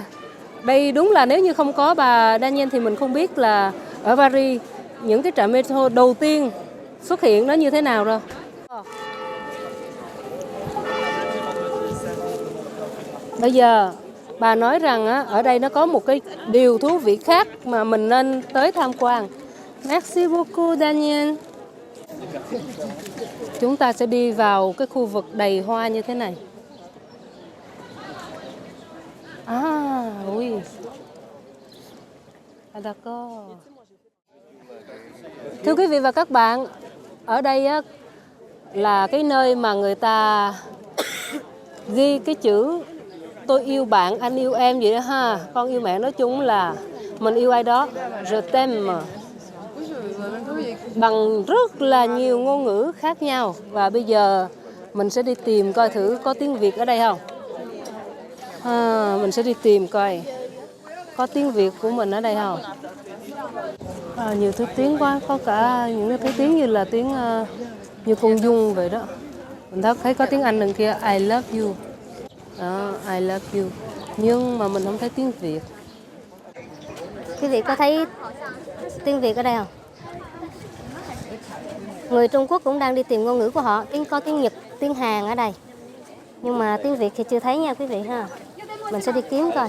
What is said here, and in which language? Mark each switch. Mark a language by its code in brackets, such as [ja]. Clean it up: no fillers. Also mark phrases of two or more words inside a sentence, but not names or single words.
[vi] Đây đúng là nếu như không có bà Daniel thì mình không biết là ở Paris những cái trạm metro đầu tiên xuất hiện nó như thế nào rồi. Bây giờ bà nói rằng á, ở đây nó có một cái điều thú vị khác mà mình nên tới tham quan. [fr] Merci beaucoup Daniel. [vi] Chúng ta sẽ đi vào cái khu vực đầy hoa như thế này. [fr] Oui. D'accord. [vi] Thưa quý vị và các bạn, ở đây á, là cái nơi mà người ta ghi cái chữ tôi yêu bạn, anh yêu em vậy đó ha. Con yêu mẹ nói chung là mình yêu ai đó, [fr] je t'aime, [vi] bằng rất là nhiều ngôn ngữ khác nhau. Và bây giờ mình sẽ đi tìm coi thử có tiếng Việt ở đây không. Mình sẽ đi tìm coi có tiếng Việt của mình ở đây không. Nhiều thứ tiếng quá, có cả những thứ tiếng như là tiếng như con Dung vậy đó. Mình thấy có tiếng Anh đằng kia, [en] I love you. Đó, I love you. [vi] Nhưng mà mình không thấy tiếng Việt. Quý vị có thấy tiếng Việt ở đây không? Người Trung Quốc cũng đang đi tìm ngôn ngữ của họ. Có tiếng Nhật, tiếng Hàn ở đây. Nhưng mà tiếng Việt thì chưa thấy nha quý vị ha. Mình sẽ đi kiếm coi.